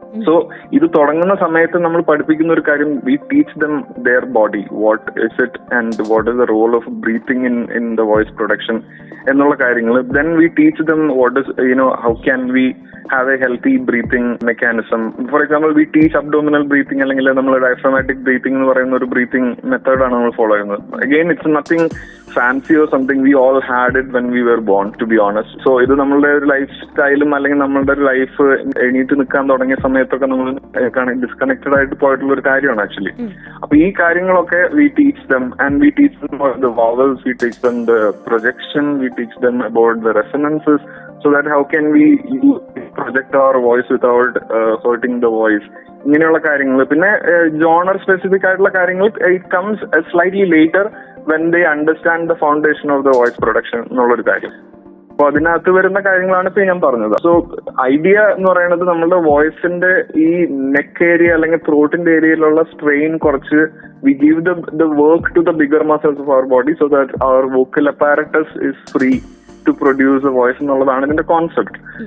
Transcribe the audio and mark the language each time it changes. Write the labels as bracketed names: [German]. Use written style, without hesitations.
[Malayalam] So ഇത് തുടങ്ങുന്ന സമയത്ത് നമ്മൾ പഠിപ്പിക്കുന്ന ഒരു കാര്യം, [English] we teach them their body what is it and what is the role of breathing in the voice production [Malayalam] എന്നുള്ള കാര്യങ്ങൾ. [English] Then we teach them what is how can we have a healthy breathing mechanism. For example, we teach abdominal breathing [Malayalam] അല്ലെങ്കിൽ നമ്മൾ diaphragmatic breathing എന്ന് പറയുന്ന ഒരു breathing മെത്തേഡാണ് നമ്മൾ follow ചെയ്യുന്നത്. [English] Again, it's nothing fancy or something. We all had it when we were born, to be honest. [Malayalam] So ഇത് നമ്മളുടെ ഒരു ലൈഫ് സ്റ്റൈലും അല്ലെങ്കിൽ നമ്മളുടെ ഒരു ലൈഫ് എണീറ്റ് നിൽക്കാൻ തുടങ്ങിയ സമയത്തൊക്കെ നമ്മൾ ഡിസ്കണക്റ്റഡ് ആയിട്ട് പോയിട്ടുള്ള ഒരു കാര്യമാണ് ആക്ച്വലി. അപ്പൊ ഈ കാര്യങ്ങളൊക്കെ [English] we teach them, and we teach them the vowels, we teach them the projection, we teach them about the resonances, so that how can we project our voice without hurting the voice. [Malayalam] ഇങ്ങനെയുള്ള കാര്യങ്ങൾ. പിന്നെ genre specific ആയിട്ടുള്ള കാര്യങ്ങൾ [English] it comes slightly later when they understand the foundation of the voice production [Malayalam] എന്നുള്ളൊരു കാര്യം. അപ്പൊ അതിനകത്ത് വരുന്ന കാര്യങ്ങളാണ് ഇപ്പൊ ഞാൻ പറഞ്ഞത്. സോ ഐഡിയ എന്ന് പറയുന്നത് നമ്മളുടെ വോയിസിന്റെ ഈ നെക്ക് ഏരിയ അല്ലെങ്കിൽ ത്രോട്ടിന്റെ ഏരിയയിലുള്ള സ്ട്രെയിൻ കുറച്ച് [English] we give the work to the bigger muscles of our body so that our vocal apparatus is free to produce a voice [Malayalam] എന്നുള്ളതാണ് ഇതിന്റെ കോൺസെപ്റ്റ്.